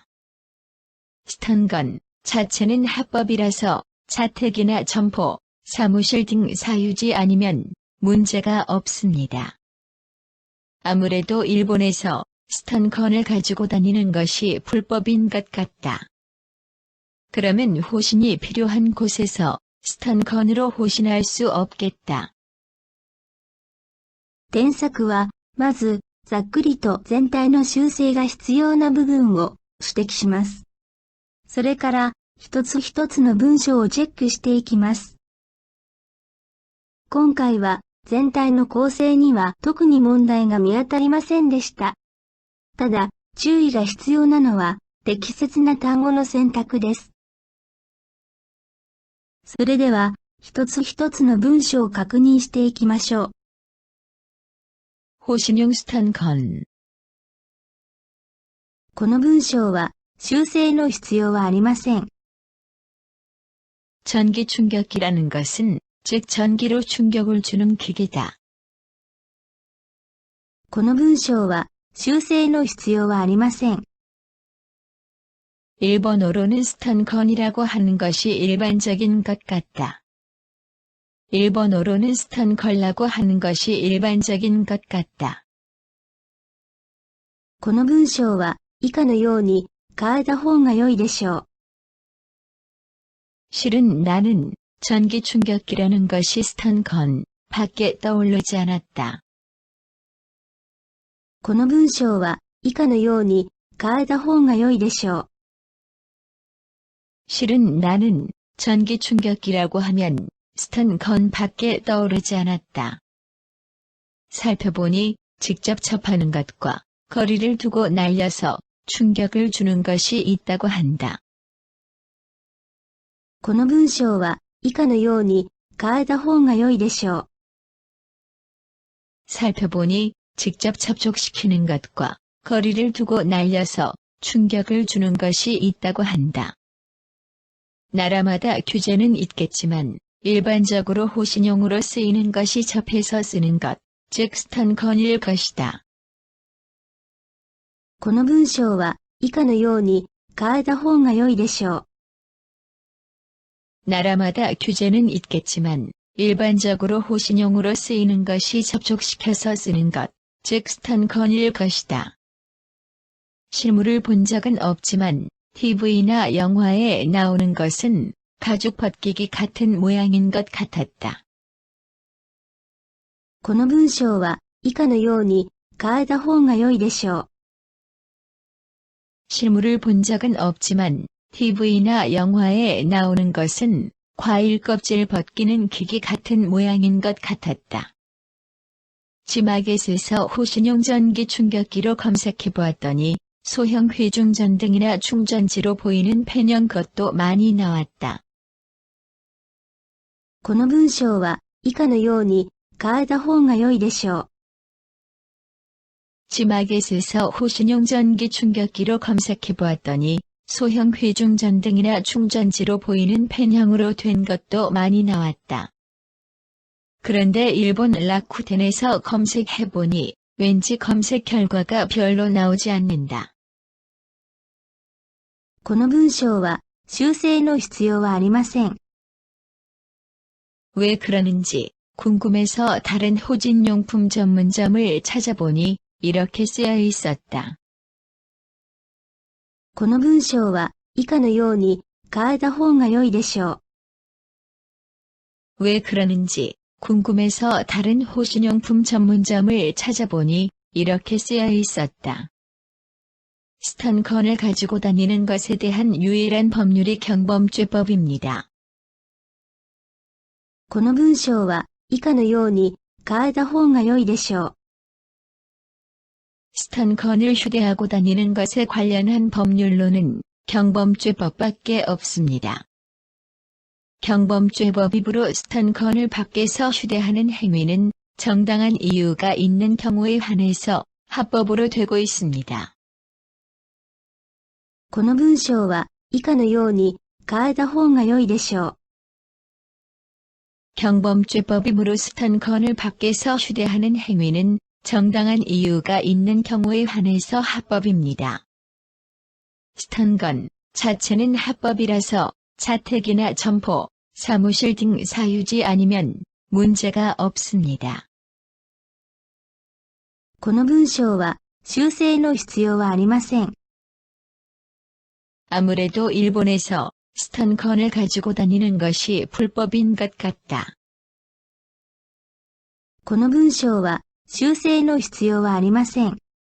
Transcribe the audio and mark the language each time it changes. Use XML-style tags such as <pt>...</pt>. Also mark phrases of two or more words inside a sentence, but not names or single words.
<ko>스탄건 자체는 합법이라서 자택이나 점포, 사무실 등 사유지 아니면 문제가 없습니다. 아무래도 일본에서 스탄건을 가지고 다니는 것이 불법인 것 같다. 그러면 호신이 필요한 곳에서 스탄건으로 호신할 수 없겠다.</ko> <ja>添削は、まず、ざっくりと全体の修正が必要な部分を指摘します。それから、一つ一つの文章をチェックしていきます。今回は、全体の構成には特に問題が見当たりませんでした。ただ、注意が必要なのは、適切な単語の選択です。それでは、一つ一つの文章を確認していきましょう。</ja> <ko>호신용 스탄건.</ko> <ja>この文章は修正の必要はありません。</ja> <ko>전기 충격기라는 것은 즉 전기로 충격을 주는 기계다.</ko> <ja>この文章は修正の必要はありません。</ja> <ko>일본어로는 스탄건이라고 하는 것이 일반적인 것 같다. 일본어로는 스탄걸라고 하는 것이 일반적인 것 같다.</ko> <ja>この文章は以下のように変えた方が良いでしょう。</ja> <ko>실은 나는 전기 충격기라는 것이 스탄건 밖에 떠오르지 않았다.</ko> <ja>この文章は以下のように変えた方が良いでしょう。</ja> <ko>실은 나는 전기 충격기라고 하면 스탄건 밖에 떠오르지 않았다. 살펴보니 직접 접하는 것과 거리를 두고 날려서 충격을 주는 것이 있다고 한다.</ko> <ja>この文章は以下のように変えた方が良いでしょう。</ja> <ko>살펴보니 직접 접촉시키는 것과 거리를 두고 날려서 충격을 주는 것이 있다고 한다. 나라마다 규제는 있겠지만 일반적으로 호신용으로 쓰이는 것이 접해서 쓰는 것, 즉 스탄건일 것이다.</ko> <ja>この文章は以下のように変えた方が良いでしょう。</ja> <ko>나라마다 규제는 있겠지만 일반적으로 호신용으로 쓰이는 것이 접촉시켜서 쓰는 것, 즉 스탄건일 것이다. 실물을 본 적은 없지만 TV나 영화에 나오는 것은 가죽 벗기기 같은 모양인 것 같았다.</ko> <ja>この文章は以下のように変えた方が良いでしょう。</ja> <ko>실물을 본 적은 없지만 TV나 영화에 나오는 것은 과일 껍질 벗기는 기기 같은 모양인 것 같았다. 지마켓에서 호신용 전기 충격기로 검색해 보았더니 소형 회중전등이나 충전지로 보이는 펜형 것도 많이 나왔다.</ko> <ja>この文章は以下のように変えた方が良いでしょう。</ja> <ko>지마켓에서 호신용 전기 충격기로 검색해 보았더니 소형 회중전등이나 충전지로 보이는 펜형으로 된 것도 많이 나왔다. 그런데 일본 라쿠텐에서 검색해보니 왠지 검색 결과가 별로 나오지 않는다.</ko> <ja>この文章は修正の必要はありません。</ja> <ko>왜 그러는지 궁금해서 다른 호진용품 전문점을 찾아보니 이렇게 쓰여 있었다.</ko> <ja>この文章は以下のように変えた方が良いでしょう。</ja> <ko>왜 그러는지 궁금해서 다른 호신용품 전문점을 찾아보니 이렇게 쓰여 있었다. 스탄건을 가지고 다니는 것에 대한 유일한 법률이 경범죄법입니다.</ko> <ja>この文章は以下のように変えた方が良いでしょう。</ja> <ko>스탄건을 휴대하고 다니는 것에 관련한 법률로는 경범죄법밖에 없습니다. 경범죄법입으로 스탄건을 밖에서 휴대하는 행위는 정당한 이유가 있는 경우에 한해서 합법으로 되고 있습니다.</ko> <ja>この文章は以下のように変えた方が良いでしょう。</ja> <ko>경범죄법이므로 스탄건을 밖에서 휴대하는 행위는 정당한 이유가 있는 경우에 한해서 합법입니다. 스탄건 자체는 합법이라서 자택이나 점포, 사무실 등 사유지 아니면 문제가 없습니다.</ko> <ja>この文章は修正の必要はありません。</ja> <ko>아무래도 일본에서 스탄건을 가지고 다니는 것이 불법인 것 같다.</ko> <ja>この文章は修正の必要はありません。</ja>